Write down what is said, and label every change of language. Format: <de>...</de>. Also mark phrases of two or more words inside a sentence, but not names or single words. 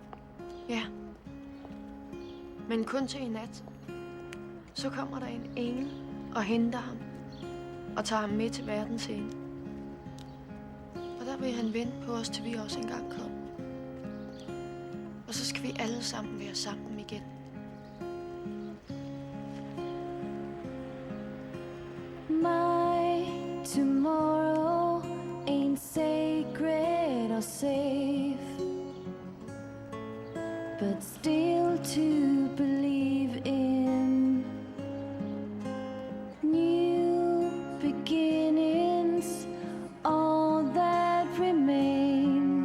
<da>Ja. Men kun til i nat. Så kommer der en engel og henter ham. Og tager ham med til verdens ende. Og der vil han vente på os, til vi også engang kommer. Og så skal vi alle sammen være sammen igen.</da> <en>My tomorrow ain't sacred or safe, but still to believe in new beginnings, all that remains.</en>